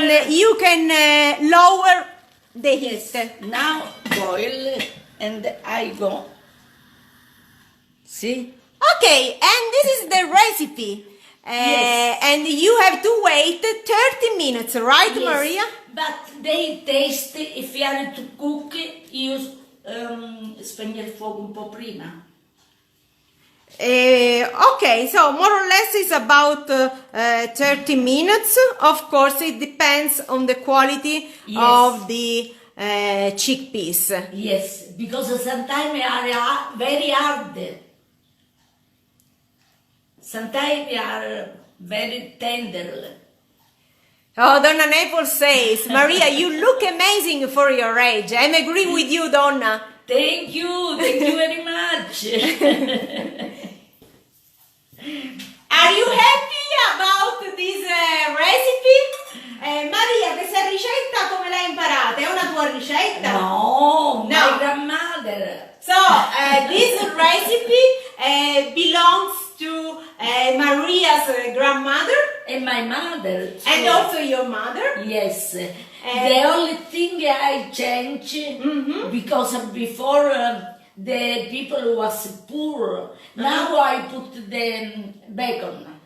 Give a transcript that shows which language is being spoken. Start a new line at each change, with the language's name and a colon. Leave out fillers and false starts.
English: And you can lower the heat. Now boil, and I go. See? Okay, and this is the recipe. Yes. And you have to wait 30 minutes, right, Yes. Maria? But they taste, if you are to cook, use
Italian: spegnere il fuoco un po' prima.
English: Okay, so more or less it's about 30 minutes. Of course, it depends on the quality of the chickpeas. Yes, because sometimes they are very hard. Sometimes they are very tender. Oh, Donna Naples says, Maria, you look amazing for your age. I agree with you, Donna. Thank you very much. Are you happy about this recipe?
Italian: Maria, questa ricetta come l'hai imparata? È una tua ricetta?
English: No, my grandmother. So, this recipe belongs to Maria's grandmother. And my mother too. And also your mother. Yes. The only thing I change, because before the people was poor, now I put the bacon.